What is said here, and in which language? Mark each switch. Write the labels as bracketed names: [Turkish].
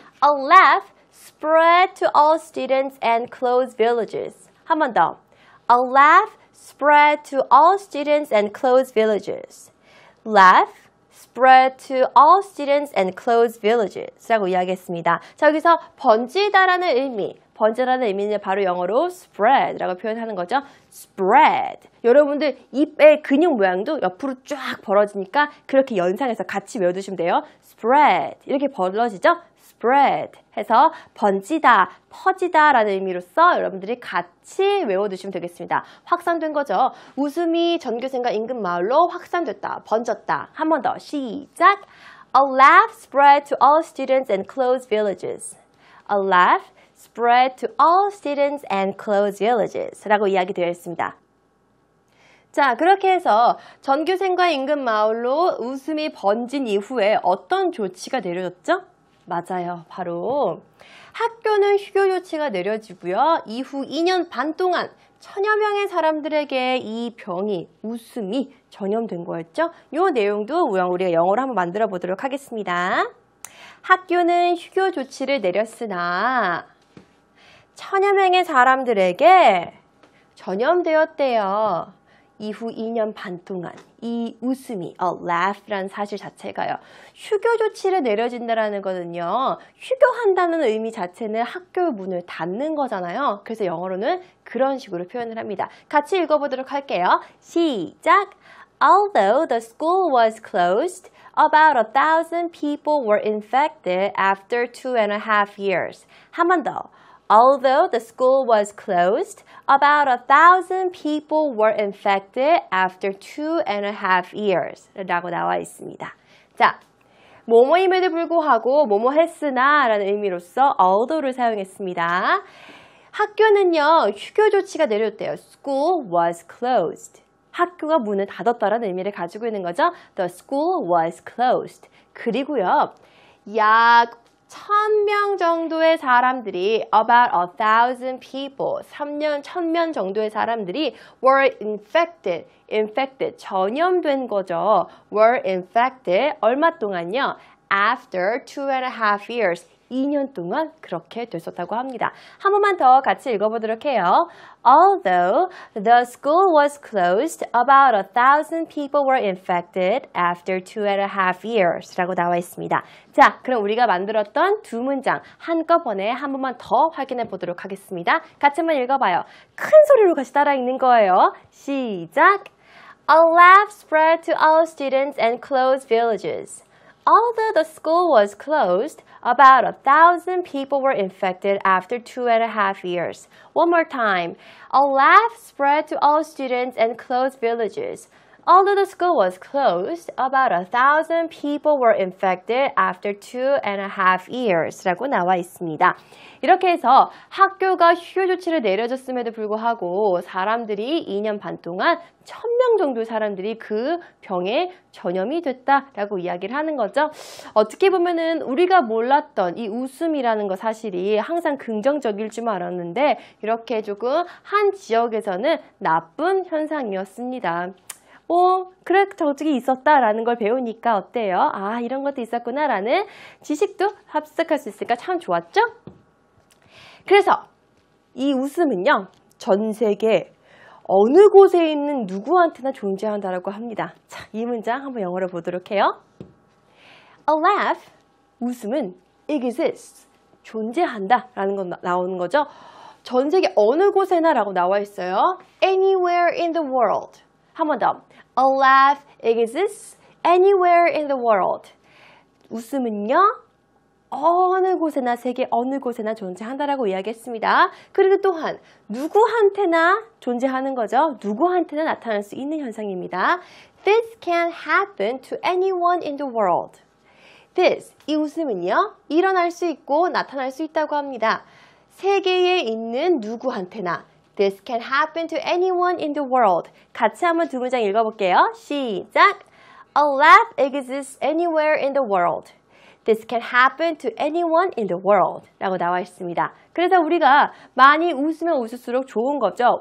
[English] A laugh spread to all students and close villages. [Korean] 한 번 더. [English] A laugh spread to all students and close villages. Laugh spread to all students and close villages [Korean] 라고 이야기했습니다. 자, 여기서 번지다라는 의미, 번지다라는 의미는 바로 영어로 spread라고 표현하는 거죠. [English] spread. [Korean] 여러분들 입의 근육 모양도 옆으로 쫙 벌어지니까 그렇게 연상해서 같이 외워두시면 돼요. spread. 이렇게 벌어지죠? spread 해서 번지다, 퍼지다 라는 의미로서 여러분들이 같이 외워두시면 되겠습니다. 확산된 거죠. 웃음이 전교생과 인근 마을로 확산됐다, 번졌다. 한 번 더 시작! [English] A laugh spread to all students and close villages. A laugh spread to all students and close villages [Korean] 라고 이야기되어 있습니다. 자, 그렇게 해서 전교생과 인근 마을로 웃음이 번진 이후에 어떤 조치가 내려졌죠? 맞아요. 바로 학교는 휴교 조치가 내려지고요. 이후 2년 반 동안 1000여 명의 사람들에게 이 병이, 웃음이 전염된 거였죠. 이 내용도 우리가 영어로 한번 만들어 보도록 하겠습니다. 학교는 휴교 조치를 내렸으나 1000여 명의 사람들에게 전염되었대요. 이후 2년 반 동안 이 웃음이 laugh라는 사실 자체가요. 휴교 조치를 내려진다라는 거는요. 휴교한다는 의미 자체는 학교 문을 닫는 거잖아요. 그래서 영어로는 그런 식으로 표현을 합니다. 같이 읽어보도록 할게요. 시작! [English] Although the school was closed, about 1,000 people were infected after 2.5 years. [Korean] 한 번 더. [English] Although the school was closed, about 1,000 people were infected after 2.5 years. [Korean] 라고 나와 있습니다. 자, 뭐뭐임에도 불구하고 뭐뭐 했으나 라는 의미로서 although를 사용했습니다. 학교는요, 휴교 조치가 내렸대요. [English] School was closed. [Korean] 학교가 문을 닫았다라는 의미를 가지고 있는 거죠. [English] The school was closed. [Korean] 그리고요, 약 1,000명 정도의 사람들이 [English] about 1,000 people, [Korean] 1,000명 정도의 사람들이 [English] were infected, [Korean] 전염된 거죠. [English] were infected, [Korean] 얼마 동안요? [English] After 2.5 years, [Korean] 2년 동안 그렇게 됐었다고 합니다. 한 번만 더 같이 읽어보도록 해요. [English] Although the school was closed, about 1,000 people were infected after 2.5 years [Korean] 라고 나와 있습니다. 자, 그럼 우리가 만들었던 두 문장 한꺼번에 한 번만 더 확인해 보도록 하겠습니다. 같이 한번 읽어봐요. 큰 소리로 같이 따라 읽는 거예요. 시작! [English] A laugh spread to all students and closed villages. Although the school was closed, about 1,000 people were infected after 2.5 years. One more time. A laugh spread to all students and closed villages. Although the school was closed, about 1,000 people were infected after 2.5 years. [Korean] 라고 나와 있습니다. 이렇게 해서 학교가 휴교 조치를 내려줬음에도 불구하고 사람들이 2년 반 동안 1,000명 정도의 사람들이 그 병에 전염이 됐다라고 이야기를 하는 거죠. 어떻게 보면은 우리가 몰랐던 이 웃음이라는 거 사실이 항상 긍정적일 줄 알았는데 이렇게 조금 한 지역에서는 나쁜 현상이었습니다. 그래, 저쪽이 있었다라는 걸 배우니까 어때요? 아, 이런 것도 있었구나라는 지식도 합숙할 수 있으니까 참 좋았죠? 그래서 이 웃음은요, 전 세계 어느 곳에 있는 누구한테나 존재한다라고 합니다. 자, 이 문장 한번 영어로 보도록 해요. [English] A laugh, [Korean] 웃음은 exists, 존재한다라는 건 나오는 거죠. 전 세계 어느 곳에나 라고 나와 있어요. [English] Anywhere in the world. [Korean] 한 번 더. [English] A laugh exists anywhere in the world. [Korean] 웃음은요, 어느 곳에나, 세계 어느 곳에나 존재한다라고 이야기했습니다. 그리고 또한 누구한테나 존재하는 거죠. 누구한테나 나타날 수 있는 현상입니다. [English] This can happen to anyone in the world. [Korean] This, 이 웃음은요, 일어날 수 있고 나타날 수 있다고 합니다. 세계에 있는 누구한테나. [English] This can happen to anyone in the world. [Korean] 같이 한번 두 문장 읽어볼게요. 시작! [English] A laugh exists anywhere in the world. This can happen to anyone in the world. [Korean] 라고 나와 있습니다. 그래서 우리가 많이 웃으면 웃을수록 좋은 거죠.